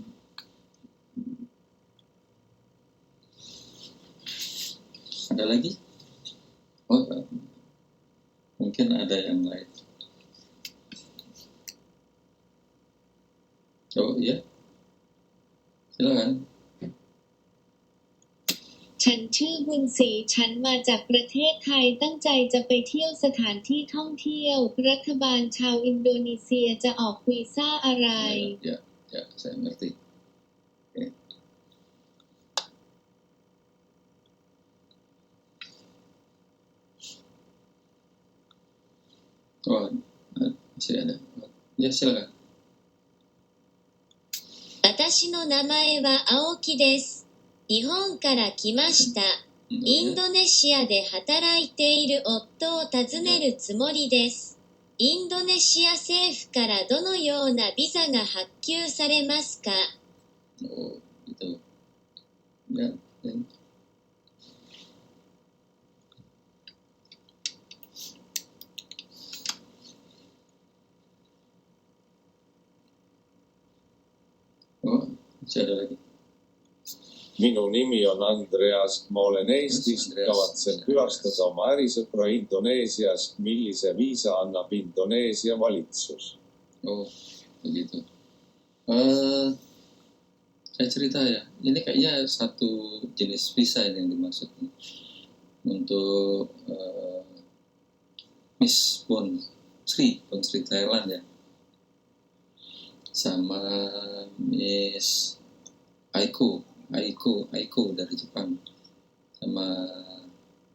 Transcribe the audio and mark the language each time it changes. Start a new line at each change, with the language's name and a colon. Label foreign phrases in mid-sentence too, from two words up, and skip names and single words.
Indonesian: Ada lagi? Oh, mungkin ada yang lain. Oh iya, silakan.
Thai: ฉันชื่อบุญศรีฉันมาจากประเทศไทยตั้งใจจะไปเที่ยวสถานที่ท่องเที่ยวรัฐบาลชาวอินโดนีเซียจะออกวีซ่าอะไร
Indonesian: Ya, saya ngerti. Oke. Oh, masih ada. Ya, silakan.
Japanese: 私の名前は青木です。日本から来ました。インドネシアで働いている夫を訪ねるつもりです。インドネシア政府からどのようなビザが発給されますか？
Indonesian: Oh, gitu. Ya. Oh, masih ada lagi.
Estonian: Minu nimi on Andreas, ma olen Eestist, Andreas. kavatsen külastada oma ärisõpra Indoneesias. Millise viisa annab Indoneesia valitsus?
Indonesian: Oh, begitu. Saya cerita ya, ini kayaknya satu jenis visa yang dimaksud untuk Miss Bon Sri Thailand ya, sama Miss Aiko dari Jepang, sama Mr.